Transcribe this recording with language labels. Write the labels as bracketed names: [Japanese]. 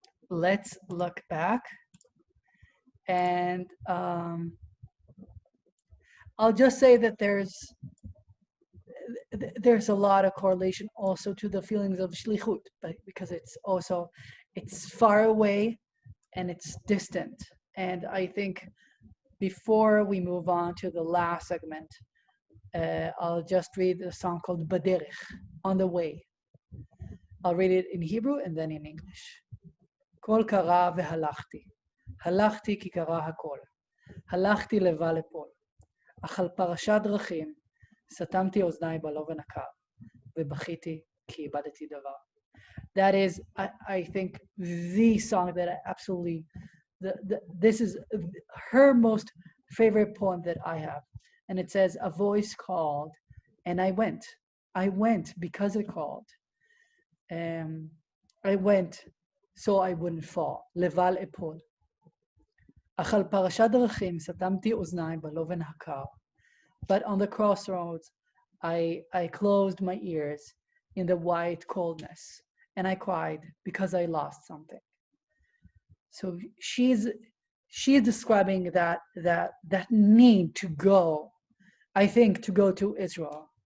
[English] Let's look back, and I'll just say that there's a lot of correlation also to the feelings of shlichut, but because it's far away and it's distant. And I think before we move on to the last segment, I'll just read a song called Baderech, On the Way. I'll read it in Hebrew and then in English. [Hebrew] Kol kara vehalachti, halachti ki kara hakol, halachti leva lepol, אך על פרשת דרכים סתמתי אוזניי בלובן הקר, ובכיתי כי איבדתי דבר. [English] That is, I think, the song that I absolutely, this is her most favorite poem that I have. And it says, a voice called, and I went. I went because it called. I went so I wouldn't fall. [Hebrew] לבל אפול. אך על פרשת דרכים סתמתי אוזניי בלובן הקר. [English] But on the crossroads, I closed my ears in the white coldness, and I cried because I lost something. So she's describing that need to go, I think, to go to Israel.